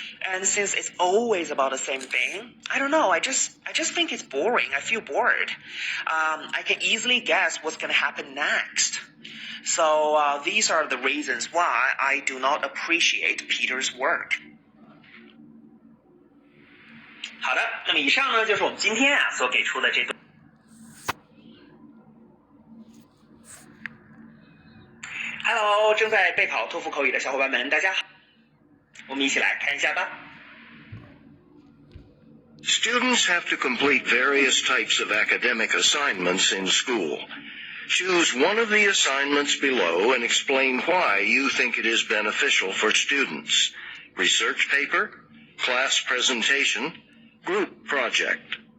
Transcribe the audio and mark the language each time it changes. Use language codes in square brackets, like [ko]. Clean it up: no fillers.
[en] And since it's always about the same thing, I don't know, I just think it's boring. I feel bored. I can easily guess what's going to happen next. So these are the reasons why I do not appreciate Peter's work. [zh] 好的，那么以上呢就是我们今天所给出的这段。 Hello， 正在备考托福口语的小伙伴们，大家好。我们一起来看一下吧。 [en] Students have to complete various types of academic assignments in school. Choose one of the assignments below and explain why you think it is beneficial for students. Research paper, class presentation, group project.